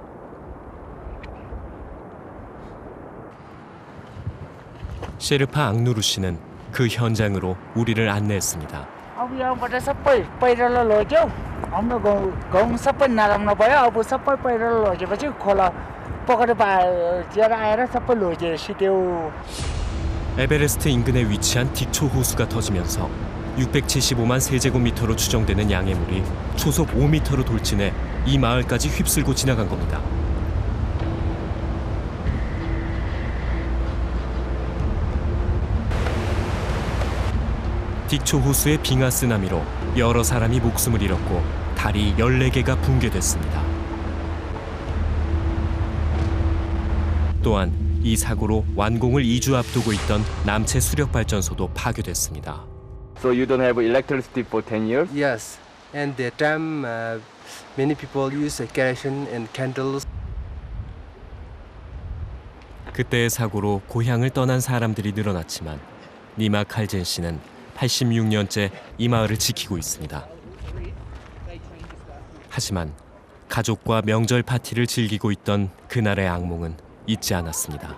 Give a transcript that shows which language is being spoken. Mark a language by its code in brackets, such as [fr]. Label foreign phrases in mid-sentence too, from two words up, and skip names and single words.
[ko] 셰르파 앙누루 씨는 그 현장으로 우리를 안내했습니다. [ne] अब यहाँबाट सबै पहिरोले लग्यो हाम्रो गाउँ सबै नराम्रो भयो अब सबै पहिरोले लगेपछि खोला पकड पाएर आएर सबै लग्यो सिट्यो. [ko] 에베레스트 인근에 위치한 딕초 호수가 터지면서 675만 세제곱미터로 추정되는 양의 물이 초속 5m로 돌진해 이 마을까지 휩쓸고 지나간 겁니다. 딕초 호수의 빙하 쓰나미로 여러 사람이 목숨을 잃었고 다리 14개가 붕괴됐습니다. 또한 이 사고로 완공을 2주 앞두고 있던 남체 수력 발전소도 파괴됐습니다. [en] So you don't have electricity for 10 years? Yes, and that time many people use kerosene and candles. [ko] 그때의 사고로 고향을 떠난 사람들이 늘어났지만 니마 칼젠 씨는 86년째 이 마을을 지키고 있습니다. 하지만 가족과 명절 파티를 즐기고 있던 그날의 악몽은 잊지 않았습니다.